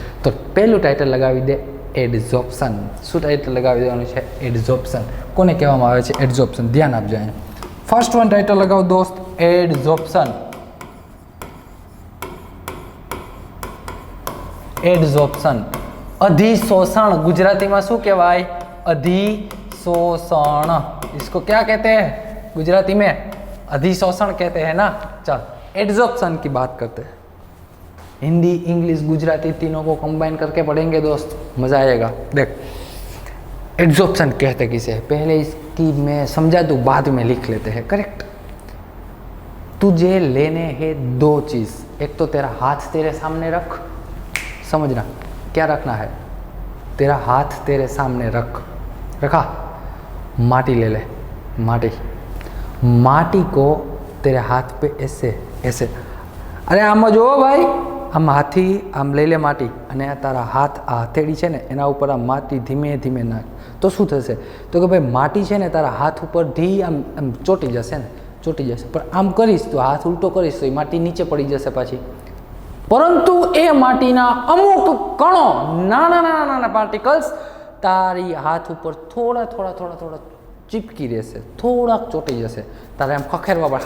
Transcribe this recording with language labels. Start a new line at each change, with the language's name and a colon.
Gujarati: તો પહેલું ટાઇટલ લગાવી દે, એડઝોર્પ્શન. શું ટાઇટલ લગાવી દેવાનું છે? એડઝોર્પ્શન. કોને કહેવામાં આવે છે? એડઝોર્પ્શન. ધ્યાન આપજો અહીંયા. ફર્સ્ટ વન ટાઇટલ લગાવો દોસ્ત, એડઝોર્પ્શન. એડઝોર્પ્શન, अधिशोषण.
Hindi: गुजराती में
Gujarati: शू कहवाय?
Hindi: अधिशोषण. इसको क्या कहते हैं गुजराती में? अधिशोषण कहते हैं ना. चल एड्जॉर्प्शन की बात करते हैं. हिंदी इंग्लिश गुजराती तीनों को कंबाइन करके पढ़ेंगे दोस्त, मजा आएगा. देख एड्जॉर्प्शन कहते किसे, पहले इसकी मैं समझा दूँ, बाद में लिख लेते हैं. करेक्ट. तुझे लेने हैं दो चीज, एक तो तेरा हाथ तेरे सामने रख, समझना क्या रखना है, तेरा हाथ तेरे सामने रखा, माटी ले ले, माटी को तेरे हाथ पे ऐसे ऐसे,
Gujarati: अरे आम जो भाई, आम हाथी आम लई ले माटी अने तारा हाथ आ हथेળી છે ને એના ઉપર આ માટી ધીમે ધીમે નાખ તો શું થશે? તો કે ભાઈ માટી છે ને તારા હાથ ઉપર આમ ચોટી જશે ને, ચોટી જશે. પણ આમ કરીશ તો હાથ ઉલટો કરીશ તો એ માટી નીચે પડી જશે પાછી. પરંતુ એ માટીના અમુક કણો, નાના નાના નાના પાર્ટિકલ્સ તારી હાથ ઉપર થોડા થોડા થોડા થોડા ચીપકી રહેશે, થોડાક ચોટી જશે. તારે આમ ખખેરવા પડે.